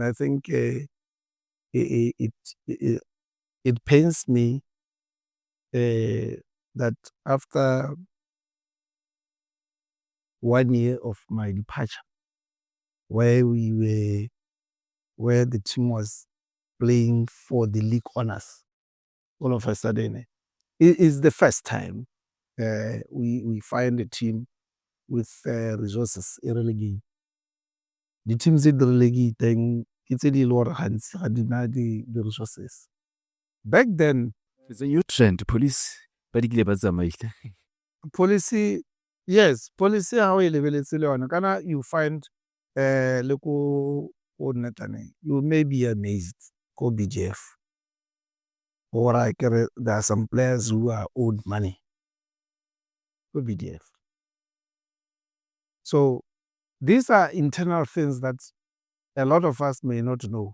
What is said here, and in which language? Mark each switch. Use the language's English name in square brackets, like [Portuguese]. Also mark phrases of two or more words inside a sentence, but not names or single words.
[English] I think it pains me that after 1 year of my departure, where the team was playing for the league honors, all of a sudden, it is the first time we find a team with resources e relegate. The teams that relegate then it's a little hands the resources. Back then, It's a new trend. [Tswana] Police ba di kile ba tsamaile. [English] policy, yes, policy how [Tswana] e lebeletse le yona kana [English] you find [Tswana] le ko netane, [English] you may be amazed [Tswana] ko BGF. [English] Or there are some players who are owed money [Tswana] ko BDF. [English] So these are internal things that a lot of us may not know.